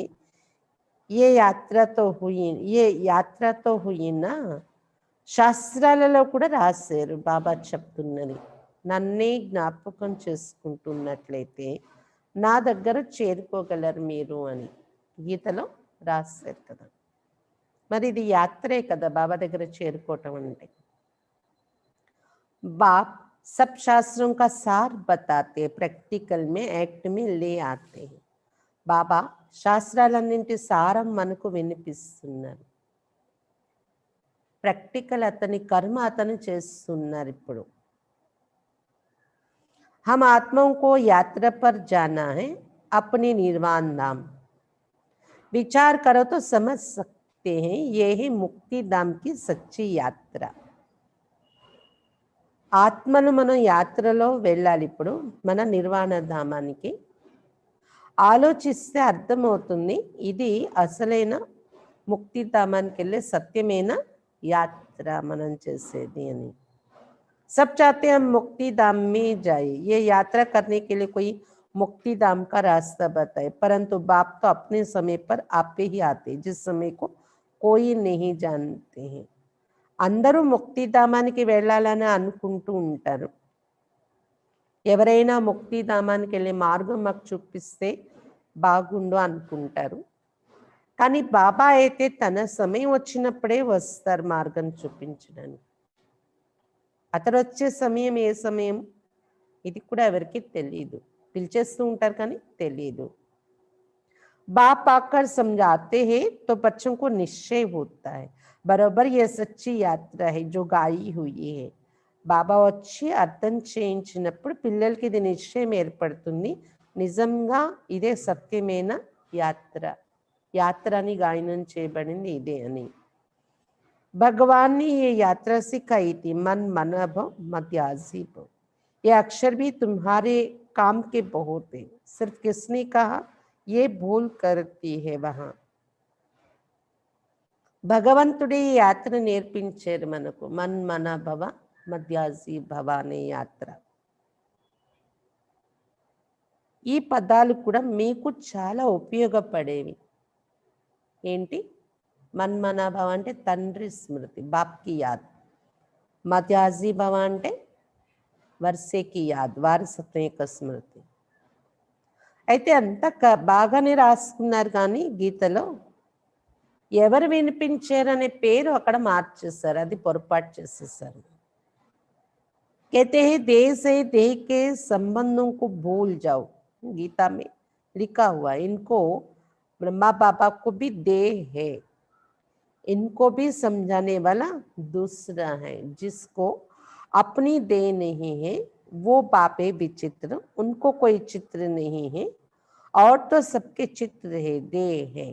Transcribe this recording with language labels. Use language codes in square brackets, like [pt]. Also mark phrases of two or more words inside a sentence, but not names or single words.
[hi] ये यात्रा तो हुई ना. [te] శాస్త్రాలలో కూడా రాశారు. బాబా చెప్తున్నది, నన్నే జ్ఞాపకం చేసుకుంటున్నట్లయితే నా దగ్గర చేరుకోగలరు మీరు అని గీతలో రాశారు కదా. మరి ఇది యాత్రే కదా బాబా దగ్గర చేరుకోవటం అంటే. [hi] बाप सब शास्त्रों का सार बताते, प्रैक्टिकल में एक्ट में ले आते हैं. [te] బాబా శాస్త్రాలన్నింటి సారం మనకు వినిపిస్తున్నారు. ప్రాక్టికల్ అతని కర్మ అతను చేస్తున్నారు. [hi] ఇప్పుడు हम आत्माओं को यात्रा पर जाना है, अपने निर्वाण धाम. विचार करो तो समझ सकते हैं, ये है मुक्ति धाम की सच्ची यात्रा. [te] ఆత్మను మనం యాత్రలో వెళ్ళాలి. ఇప్పుడు మన నిర్వాణ ధామానికి ఆలోచిస్తే అర్థమవుతుంది, ఇది అసలైన ముక్తిధామానికి వెళ్ళే సత్యమైన యాత్ర మనం చేసేది అని. [hi] सब चाहते हैं हम मुक्ति धाम में जाए, ये यात्रा करने के लिए कोई मुक्ति धाम का रास्ता बताए, परंतु बाप तो अपने समय पर आपे ही आते, जिस समय को कोई नहीं जानते हैं. [te] అందరూ ముక్తిధామానికి వెళ్ళాలని అనుకుంటూ ఉంటారు. ఎవరైనా ముక్తిధామానికి వెళ్ళే మార్గం మాకు చూపిస్తే బాగుండు అనుకుంటారు. కానీ బాబా అయితే తన సమయం వచ్చినప్పుడే వస్తారు మార్గం చూపించడానికి. అతడు వచ్చే సమయం ఏ సమయం ఇది కూడా ఎవరికి తెలియదు. పిలిచేస్తూ ఉంటారు కానీ తెలియదు. [hi] बाप आकर समझाते हैं तो बच्चों को निश्चय होता है, बराबर ये सच्ची यात्रा है जो गाई हुई है. [te] బాబా వచ్చి అర్థం చేయించినప్పుడు పిల్లలకి ఇది నిశ్చయం ఏర్పడుతుంది, నిజంగా ఇదే సత్యమైన యాత్ర. యాత్ర అని గాయనం చేయబడింది ఇదే అని. [hi] भगवान ने ये यात्रा सिखाई थी, मन मन भव मध्याजी भव. ये अक्षर भी तुम्हारे काम के बहुत है. सिर्फ किसने कहा, ये भूल करती है वहां. [te] భగవంతుడే ఈ యాత్ర నేర్పించారు మనకు. మన్ మన భవ మధ్యాజీ భవ అనే యాత్ర. ఈ పదాలు కూడా మీకు చాలా ఉపయోగపడేవి. ఏంటి? మన్మన భవ అంటే తండ్రి స్మృతి, [hi] बाप की याद. [te] మధ్యాజీ భవ అంటే [hi] वर्से की याद, [te] వారసత్వం యొక్క స్మృతి. అయితే అంతా బాగానే రాసుకున్నారు, కానీ గీతలో ఎవరు వినిపించారనే పేరు అక్కడ మార్చేశారు, అది పొరపాటు చేసేసారు. [hi] कहते हैं देह से देह के संबंधों को भूल जाओ. गीता में लिखा हुआ है, इनको ब्रह्मा बाबा को भी देह है, इनको भी समझाने वाला दूसरा है. जिसको अपनी देह नहीं है वो बापे विचित्र, उनको कोई चित्र नहीं है, और तो सबके चित्र है, देह है.